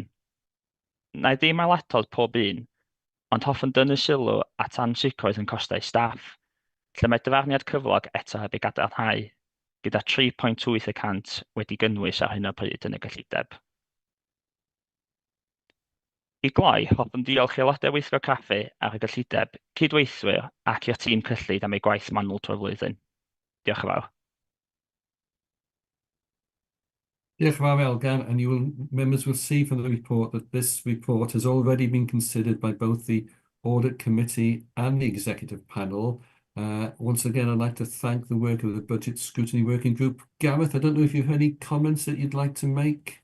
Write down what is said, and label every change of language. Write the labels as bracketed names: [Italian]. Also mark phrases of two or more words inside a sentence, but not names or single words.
[Welsh] Na i ddim ailadrodd pob un, ond hoffwn dynnu sylw at ansicrwydd yn costau staff, lle mae dyfarniad cyflog eto heb ei gadarnhau, gyda 3.8% wedi gynnwys ar hyn o bryd yn y gyllideb. I gloi, hoffwn diolch i aelodau weithio craffu ar y gyllideb, cydweithwyr ac i'r tîm cyllid am ei gwaith manwl trwy'r flwyddyn. Diolch yn fawr. Diolch yn fawr, Elgan, [English] and members will see from the report that this report has already been considered by both the Audit Committee and the Executive Panel. Once again, I'd like to thank the work of the Budget Scrutiny Working Group. Gareth, I don't know if you've any comments that you'd like to make.